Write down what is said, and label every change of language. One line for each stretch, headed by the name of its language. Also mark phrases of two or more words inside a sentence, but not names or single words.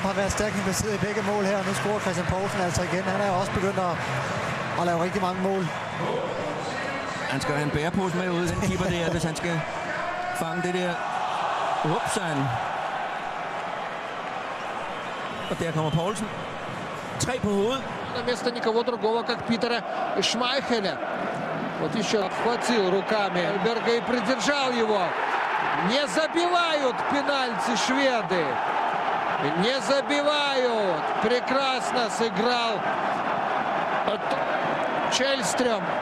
Danish: Har været stærkt investeret i begge mål her. Nu scorer Christian Poulsen altså igen. Han er jo også begyndt at lave rigtig mange mål. Han skal have en bærepose med ud, den keeper der, hvis han skal fange det der. Upsan. Og der kommer Poulsen. 3 på hovedet.
Russian: Вместо никого другого, как Питера Шмайхеля. Вот еще обхватил руками Альберга и придержал его. Не забивают пенальти шведы. Не забивают. Прекрасно сыграл Чельстрём.